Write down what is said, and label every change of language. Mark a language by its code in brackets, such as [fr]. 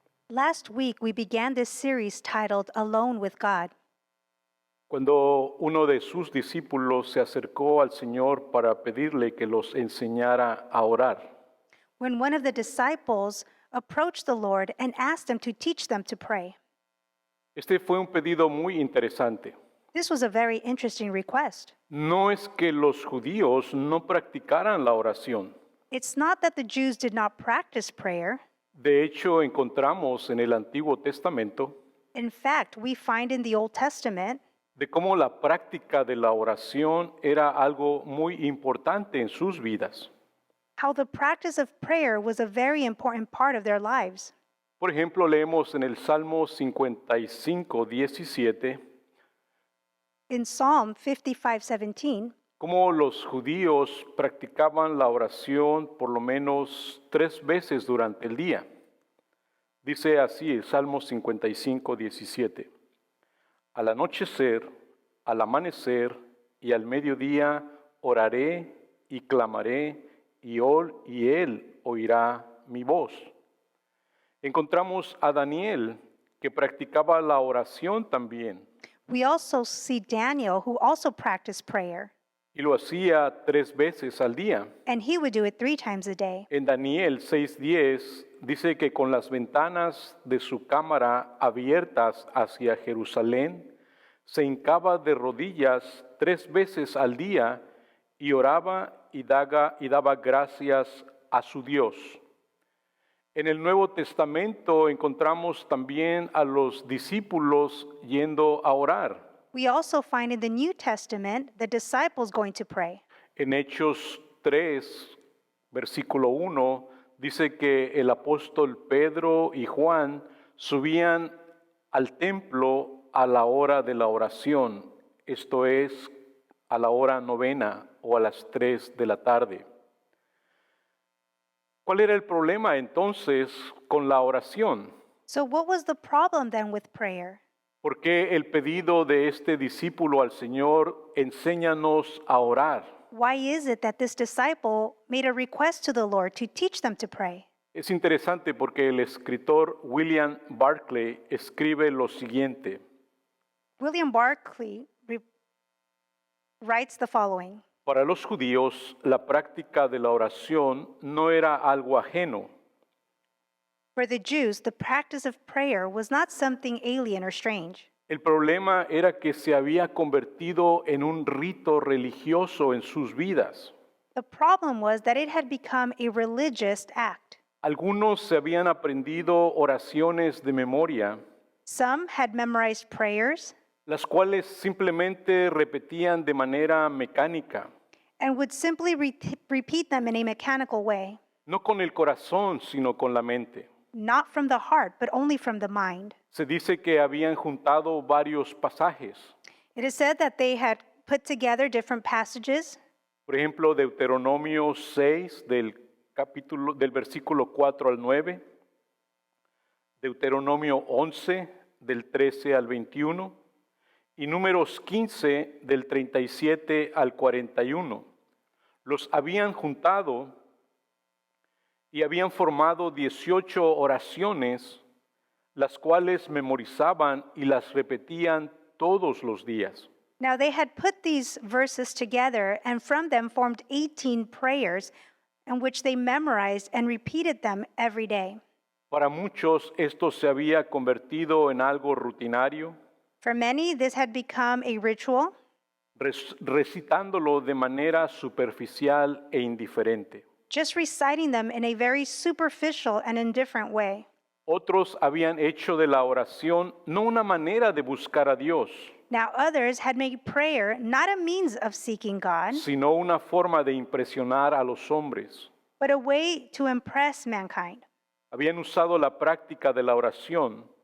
[en] Last week, we began this series titled Alone with God. [es] Cuando uno de sus discípulos se acercó al Señor para pedirle que los enseñara a orar. [en] When one of the disciples approached the Lord and asked him to teach them to pray. [es] Este fue un pedido muy interesante. [en] This was a very interesting request. [es] No es que los judíos no practicaran la oración. [en] It's not that the Jews did not practice prayer. [es] De hecho, encontramos en el Antiguo Testamento [en] In fact, we find in the Old Testament [es] de cómo la práctica de la oración era algo muy importante en sus vidas. [en] how the practice of prayer was a very important part of their lives. [es] Por ejemplo, leemos en el Salmo 55, 17, [en] In Psalm 55:17, [es] cómo los judíos practicaban la oración por lo menos 3 veces durante el día. Dice así el Salmo 55, 17. Al anochecer, al amanecer y al mediodía oraré y clamaré y Él oirá mi voz. Encontramos a Daniel que practicaba la oración también [en] we also see Daniel, who also practiced prayer, [es] y lo hacía 3 veces al día. [en] and he would do it 3 times a day. [es] En Daniel 6:10 dice que con las ventanas de su cámara abiertas hacia Jerusalén, se hincaba de rodillas 3 veces al día y oraba y daba gracias a su Dios. En el Nuevo Testamento encontramos también a los discípulos yendo a orar. [en] We also find in the New Testament the disciples going to pray. [es] En Hechos 3, versículo 1, dice que el apóstol Pedro y Juan subían al templo a la hora de la oración, esto es, a la hora novena o a las 3 de la tarde. ¿Cuál era el problema entonces con la oración? [en] So, what was the problem then with prayer? [es] ¿Por qué el pedido de este discípulo al Señor, enséñanos a orar? [en] Why is it that this disciple made a request to the Lord to teach them to pray? [es] Es interesante porque el escritor William Barclay escribe lo siguiente: [en] William Barclay writes the following. [es] Para los judíos, la práctica de la oración no era algo ajeno. [en] For the Jews, the practice of prayer was not something alien or strange. [es] El problema era que se había convertido en un rito religioso en sus vidas. [en] The problem was that it had become a religious act. [es] Algunos se habían aprendido oraciones de memoria, [en] Some had memorized prayers [es] las cuales simplemente repetían de manera mecánica, [en] and would simply repeat them in a mechanical way, [es] no con el corazón, sino con la mente. [en] not from the heart, but only from the mind. [es] Se dice que habían juntado varios pasajes. [en] It is said that they had put together different passages. [es] Por ejemplo, Deuteronomio 6 del versículo 4 al 9, Deuteronomio 11 del 13 al 21 y Números 15 del 37 al 41. Los habían juntado y habían formado 18 oraciones, las cuales memorizaban y las repetían todos los días. [en] Now they had put these verses together and from them formed 18 prayers in which they memorized and repeated them every day. [es] Para muchos esto se había convertido en algo rutinario, [en] For many, this had become a ritual, [es] recitándolo de manera superficial e indiferente. [en] just reciting them in a very superficial and indifferent way. [es] Otros habían hecho de la oración no una manera de buscar a Dios, [en] Now others had made prayer not a means of seeking God, [es] sino una forma de impresionar a los hombres. [en] but a way to impress mankind. [es] Habían usado la práctica de la oración